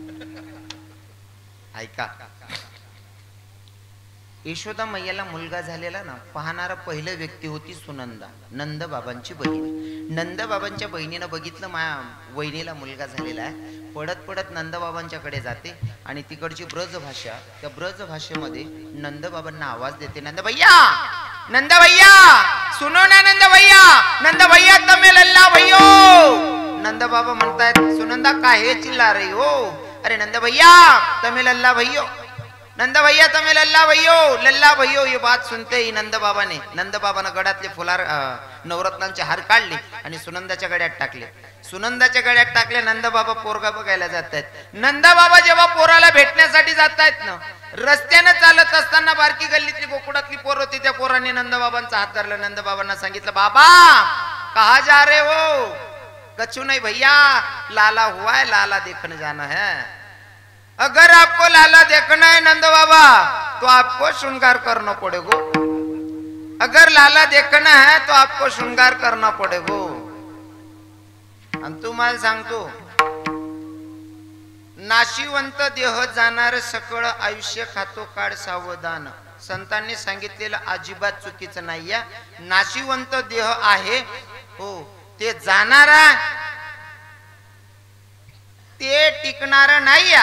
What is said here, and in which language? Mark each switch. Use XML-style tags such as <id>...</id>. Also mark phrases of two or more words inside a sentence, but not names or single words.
<mr>ऐका, यशोदा मैयाला मुलगा झालेला ना, पाहणारा पहिलं व्यक्ती होती सुनंदा, नंद बाबांची बहीण. नंद बाबांच्या बहिणीनं बघितलं माया वहिनीला मुलगा झालेला आहे, पडत पडत नंद बाबांच्याकडे जाते आणि तिकडची ब्रज भाषा, त्या ब्रज भाषेमध्ये नंद बाबांना आवाज देते,</mr> <bra>नंद भैया, नंद भैया, सुनो ना नंद भैया, नंद भैया तमे लल्ला भैयो.</bra> <hi>नंद बाबा</hi> <mr>म्हणतायत,</mr> <hi>सुनंदा काहे चिल्ला रही हो?</hi> <bra>अरे नंद भैया तमे लल्ला भैयो, नंद भैया तमे लल्ला भैयो, लल्ला भैयो.</bra> <hi>ये बात सुनते ही</hi> <mr>नंद बाबाने गळ्यातले फुलार नवरत्नांचे हार काढले आणि सुनंदाच्या गळ्यात टाकले. सुनंदाच्या गळ्यात टाकले. नंद बाबा पोरगा बघायला जात आहेत. नंद बाबा जेव्हा पोराला भेटण्यासाठी जात आहेत ना, रस्त्याने चालत असताना बारकी गल्लीतली गोकुळातली पोर होती, त्या पोराने नंद बाबांचा हात धरला.</mr> <hi>नंद</hi> <mr>बाबांना सांगितलं,</mr> <hi>बाबा कहा जा रहे हो? कछु नहीं भैया, लाला हुआ है, लाला देखने जाना है. अगर आपको लाला देखना है नंद बाबा तो आपको श्रृंगार करना पड़ेगा. अगर लाला देखना है तो आपको श्रृंगार करना पड़ेगा.</hi> <mr>आणि तुम्हाला सांगतो, नाशिवंत देह जाणार सकळ आयुष्य खातो काळ सावधान. संतांनी सांगितलेलं अजिबात चुकीचं नाही या. नाशिवंत देह आहे हो, ते जाणारा, ते टिकणार नाही या.</mr>